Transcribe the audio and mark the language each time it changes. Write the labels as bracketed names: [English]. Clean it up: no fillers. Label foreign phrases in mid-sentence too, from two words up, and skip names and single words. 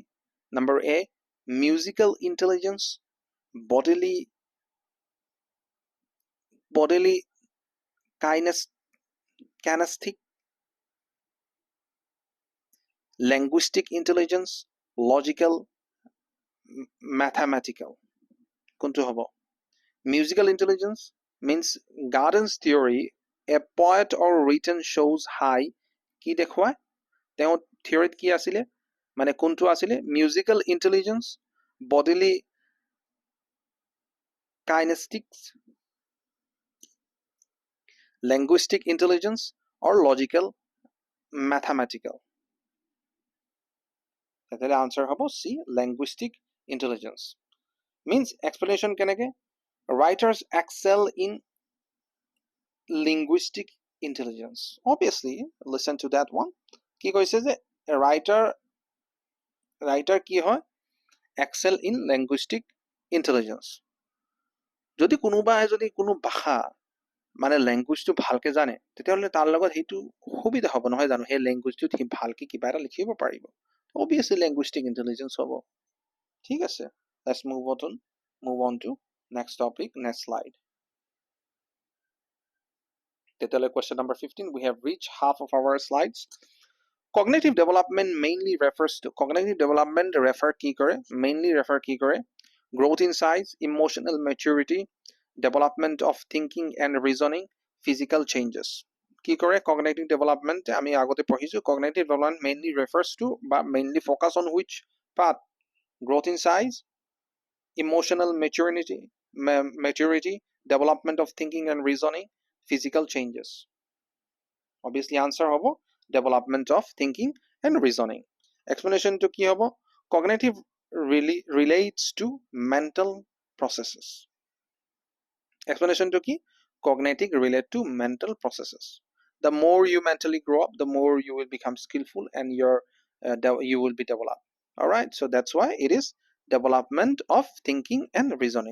[English] Number A, musical intelligence, bodily kinesthetic, linguistic intelligence, logical, mathematical. [Assamese] কোনটো হ'ব? [English] Musical intelligence means Garden's theory, a poet or written shows high. [Assamese] কি দেখুৱায়? তেওঁ থিয়ৰিত কি আছিলে? মানে কোনটো আছিলে? [English] Musical intelligence, bodily kinetics, linguistic intelligence, or logical, mathematical. [Assamese] তেতিয়াহ'লে answer হ'ব C, [English] linguistic intelligence. Means explanation কেনেকে? Writers excel in linguistic intelligence. Obviously, listen to that one. [Assamese] কি কৈছে যে writer কি হয়? [English] Excel in linguistic intelligence. [Assamese] যদি কোনোবাই যদি কোনো ভাষা মানে লেংগুৱেজটো ভালকে জানে তেতিয়াহ'লে তাৰ লগত সেইটো সুবিধা হ'ব নহয় জানো? সেই লেংগুৱেজটোত সি ভালকে কিবা এটা লিখিব পাৰিব. [English] Obviously linguistic intelligence হ'ব. [Assamese] ঠিক আছে? [English] Let's move on to next topic, next slide. তেতিয়াহ'লে question number 15, we have reached half of our slides. Cognitive development mainly refers to mainly refer [Assamese] কি কৰে? [English] Growth in size, emotional maturity, development of thinking and reasoning, physical changes. [Assamese] কি কৰে? [English] Cognitive development [Assamese] আমি আগতে পঢ়িছো. [English] Cognitive development mainly refers to বা mainly focus on which part? Growth in size, emotional maturity, development of thinking and reasoning, physical changes. Obviously answer হ'ব development of thinking and reasoning. Explanation to [Assamese] কি হ'ব? [English] Cognitive relates to mental processes. Explanation to কি? Cognitive relate to mental processes. The more you mentally grow up, the more you will become skillful and you will be developed. All right, so that's why it is development of thinking and reasoning.